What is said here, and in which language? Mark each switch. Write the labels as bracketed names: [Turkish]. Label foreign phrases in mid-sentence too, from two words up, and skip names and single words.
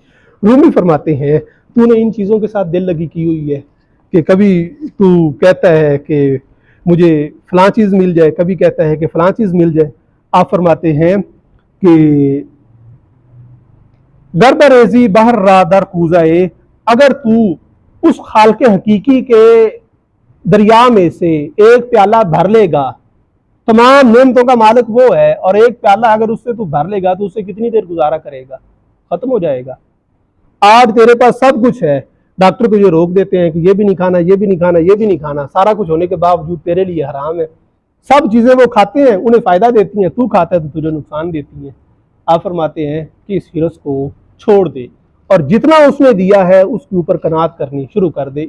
[Urdu] رومی فرماتے ہیں تو نے ان چیزوں کے ساتھ دل لگی کی ہوئی ہے کہ کبھی تو کہتا ہے کہ مجھے فلاں چیز مل جائے، کبھی کہتا ہے کہ فلاں چیز مل جائے۔ آپ فرماتے ہیں کہ [Persian] گردریزی بہر را در کوزائے، [Urdu] اگر تو اس خالق حقیقی کے دریا میں سے ایک پیالہ بھر لے گا، تمام نعمتوں کا مالک وہ ہے، اور ایک پیالہ اگر اس سے تو بھر لے گا تو اس سے کتنی دیر گزارا کرے گا؟ ختم ہو جائے گا۔ آج تیرے پاس سب کچھ ہے ڈاکٹر تجھے روک دیتے ہیں کہ یہ بھی نہیں کھانا، یہ بھی نہیں کھانا، یہ بھی نہیں کھانا، سارا کچھ ہونے کے باوجود تیرے لیے حرام ہے. سب چیزیں وہ کھاتے ہیں، انہیں فائدہ دیتی ہیں، تو کھاتا ہے تو تجھے نقصان دیتی ہیں. آپ فرماتے ہیں کہ اس حرص کو چھوڑ دے اور جتنا اس نے دیا ہے اس کے اوپر قناعت کرنی شروع کر دے.